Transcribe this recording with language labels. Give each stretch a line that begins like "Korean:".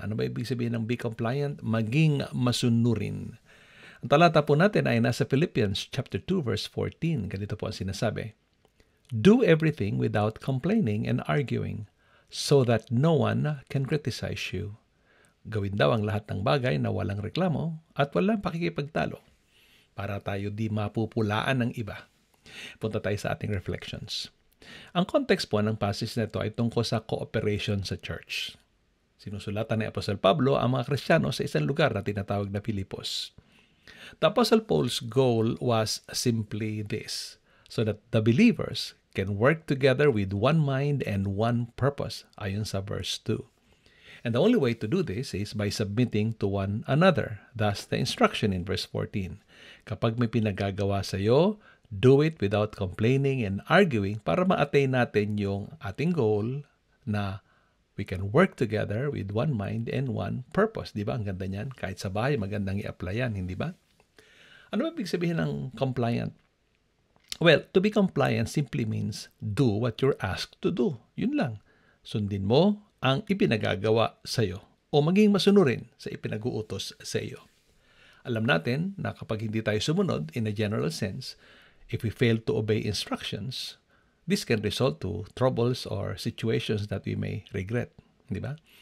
Filipino: Ano ba ibig sabihin ng
English: be compliant?
Filipino: Maging masunurin. Ang talata po natin ay nasa Philippians chapter 2 verse 14. Ganito po ang sinasabi.
English: Do everything without complaining and arguing, so that no one can criticize you.
Filipino: Gawin daw ang lahat ng bagay na walang reklamo at walang pakikipagtalo para tayo di mapupulaan ng iba. Punta tayo sa ating reflections. Ang context po ng passage na ito ay tungkol sa cooperation sa church. Sinusulatan ni Apostle Pablo ang mga Kristiyano sa isang lugar na tinatawag na Filipos.
English: The Apostle Paul's goal was simply this, so that the believers can work together with one mind and one purpose,
Filipino: ayon sa
English: verse 2. And the only way to do this is by submitting to one another. Thus, the instruction in verse 14.
Filipino: Kapag may pinagagawa sa iyo,
English: do it without complaining and arguing
Filipino: para ma-attain natin yung ating goal na
English: we can work together with one mind and one purpose.
Filipino: Di ba? Ang ganda niyan. Kahit sa bahay, magandang i-apply yan, hindi ba? Ano ba ibig sabihin ng compliant?
English: Well, to be compliant simply means do what you're asked to do.
Filipino: Yun lang. Sundin mo ang ipinagagawa sa iyo o maging masunurin sa ipinag-uutos sa iyo. Alam natin na kapag hindi tayo sumunod
English: in a general sense, if we fail to obey instructions, this can result to troubles or situations that we may regret.
Filipino: Di ba?